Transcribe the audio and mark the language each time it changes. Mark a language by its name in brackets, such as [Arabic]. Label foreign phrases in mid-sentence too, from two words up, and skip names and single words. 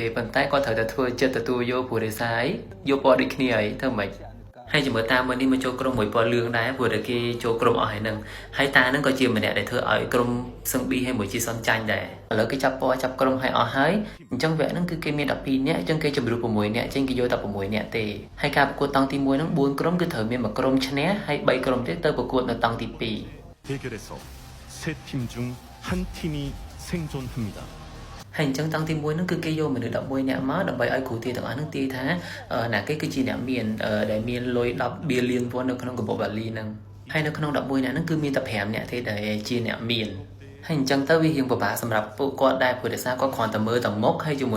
[Khmer] ប៉ុន្តែគាត់ត្រូវតែធ្វើចិត្តទទួលយកព្រោះដោយសារយកពណ៌ដូចគ្នាហើយធ្វើម៉េចហើយជាមួយតាមួយនេះមកចូលក្រុមមួយពណ៌លឿងដែរព្រោះតែគេចូលក្រុមអស់ហើយនឹងហើយតានឹងក៏ជាម្នាក់ដែលធ្វើឲ្យក្រុមសឹងប៊ីហើយមួយជីសុនចាញ់ដែរឥឡូវគេចាប់ពណ៌ចាប់ក្រុមឲ្យអស់ហើយអញ្ចឹងវគ្គហ្នឹងគឺគេមាន12នាក់អញ្ចឹងគេជម្រុះ6នាក់ចេញគេយកតែ6នាក់ទេហើយការប្រកួតតង់ទី1ហ្នឹង4ក្រុមគឺត្រូវមានមួយក្រុមឈ្នះហើយ3ក្រុមទៀតទៅប្រកួតនៅតង់ទី2 [Korean] 대결에서 세 팀 중 한 팀이 생존합니다. [Khmer] ហើយអញ្ចឹងតង់ទី1ហ្នឹងគឺគេយកមនុស្ស11នាក់មកដើម្បីឲ្យគ្រូទាយទាំងអស់ហ្នឹងទាយថាណាគេគឺជាអ្នកមានដែលមានលុយ10 billion វ៉ាន់នៅក្នុងកាបូបបាលីហ្នឹងហើយនៅក្នុង11 នាក់ហ្នឹងគឺមានតែ5នាក់ទេដែលជាអ្នកមានហើយអញ្ចឹងទៅវារៀងពិបាកសម្រាប់ពួកគាត់ដែរព្រោះដោយសារគាត់គ្រាន់តែមើលតែមុខហើយជាមួយ